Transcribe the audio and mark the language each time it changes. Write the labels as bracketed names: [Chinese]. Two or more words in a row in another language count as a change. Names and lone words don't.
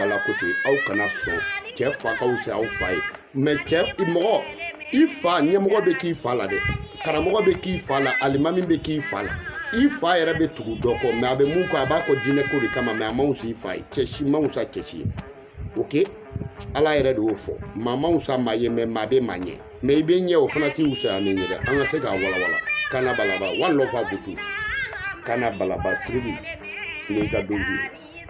[Bambara] bala ko ten aw kana sɔn cɛ fa ka wusa aw fa ye mais cɛ mɔgɔ i fa ɲɛmɔgɔ bɛ k'i fa la dɛ karamɔgɔ bɛ k'i fa la alimami bɛ k'i fa la i fa yɛrɛ bɛ tugu dɔ kɔ mais a bɛ mun kɔ a b'a kɔ diinɛ ko de kama mais a ma wusa i fa ye cɛ si ma wusa cɛ si ye ok ala yɛrɛ de y'o fɔ maa ma wusa maa ye mais maa bɛ maa ɲɛ mais i bɛ ɲɛ o fana t'i wusa ni ɲɛ dɛ an ka se k'a walawala kana balaba [English] one love for tous [Bambara] kana balaba sirigi n'i ka dozu